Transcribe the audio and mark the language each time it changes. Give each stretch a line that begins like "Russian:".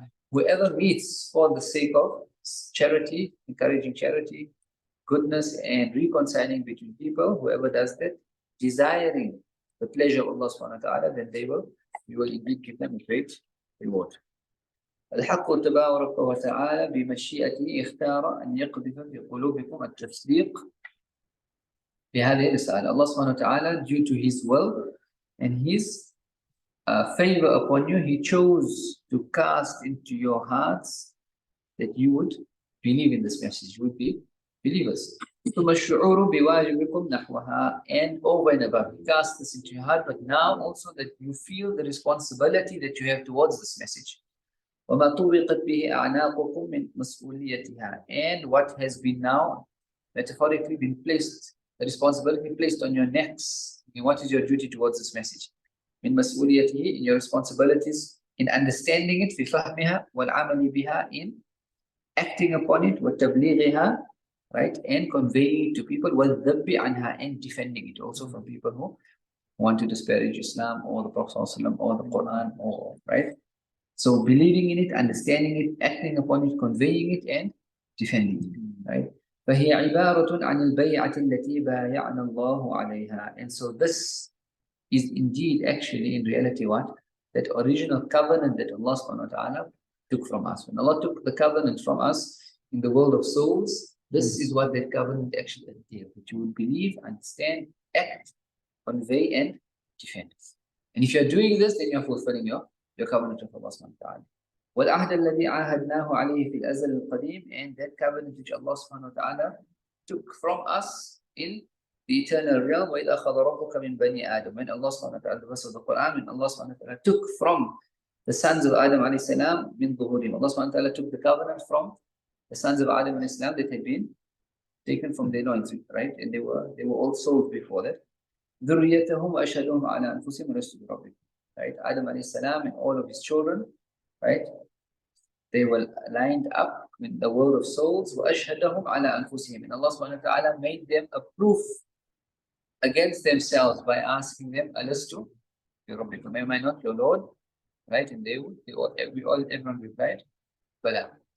English: Whoever meets for the sake of charity, encouraging charity, goodness, and reconciling between people, whoever does that, desiring the pleasure of Allah subhanahu wa ta'ala, then we will indeed give them a great reward.
Arabic: الحق تبارك وتعالى بمشيئته اختار أن يقذف في قلوبكم التصديق في هذه الرسالة.
English: Allah subhanahu wa ta'ala, due to His will and His favor upon you, He chose to cast into your hearts that you would believe in this message, you would be believers.
Arabic: ثم الشعور بواجبكم نحوها,
English: and over and above, He cast this into your heart, but now also that you feel the responsibility that you have towards this message.
Arabic: وما طوقت به أعناقكم من مسؤوليتها,
English: and what has been now metaphorically been placed, the responsibility placed on your necks. And what is your duty towards this message?
Arabic: من مسؤوليته,
English: in your responsibilities in understanding it,
Arabic: في فهمها والعمل بها,
English: in acting upon it,
Arabic: وتبليغها,
English: right, and conveying it to people,
Arabic: والذب عنها,
English: and defending it also from people who want to disparage Islam or the Prophet ﷺ or the Quran, or right. So believing in it, understanding it, acting upon it, conveying it, and defending it, right?
Arabic: فهي عبارة عن البيعة التي بايعنا الله عليها.
English: And so this is indeed actually in reality what? That original covenant that Allah subhanahu wa ta'ala took from us. When Allah took the covenant from us in the world of souls, this is what that covenant actually entails. That you will believe, understand, act, convey, and defend. And if you're doing this, then you're fulfilling your covenant of Allah subhanahu wa ta'ala.
Arabic: وَالْعَهْدَ الَّذِي عَاهَدْنَاهُ عَلَيْهِ فِي الْأَزَلِ الْقَدِيمِ,
English: and that covenant which Allah subhanahu wa ta'ala took from us in the eternal realm.
Arabic: وَإِذْ أَخَذَ رَبُّكَ مِنْ بَنِي آدَمَ,
English: when Allah subhanahu wa ta'ala, the verse of the Quran, when Allah subhanahu wa ta'ala took from the sons of Adam alayhi salam
Arabic: min dhuhurim,
English: Allah subhanahu wa ta'ala took the covenant from the sons of Adam alayhi salam that had been taken from their loins, right? And they were all sold before that.
Arabic: ذُرِّيَّتَهُمْ وَأَشْهَدُهُمْ عَلَىٰ أَنفُسِهِمْ وَلَسْتُ بِرَبِّكُمْ, right?
English: Adam alayhi salam and all of his children, right? They were lined up in the world of souls.
Arabic: وَأَشْهَدَهُمْ عَلَىٰ أَنفُسِهِمْ,
English: and Allah subhanahu wa ta'ala made them a proof against themselves by asking them,
Arabic: Alastu birabbikum,
English: am I not your Lord? Right? And everyone replied, Bala.